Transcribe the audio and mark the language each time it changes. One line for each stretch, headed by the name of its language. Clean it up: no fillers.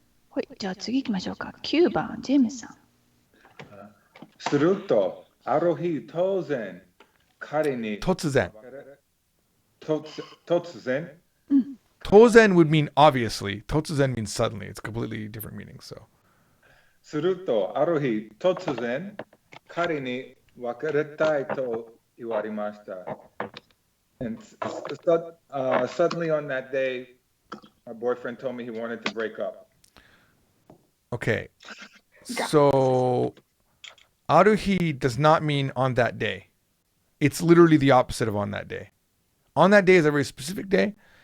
Japanese: はい、じゃあ次行きましょうか。 9番、ジェームスさん。すると、ある日突然、彼に突然。突然
English: Tozen would mean obviously. Totsuzen means suddenly. It's completely different meaning. So.
Japanese: すると、ある日突然、彼に別れたいと言われました。
English: And suddenly on that day, my boyfriend told me he wanted to break up. Okay. So, ある日 does not mean on that day. It's literally the opposite of on that day. On that day is a very specific day.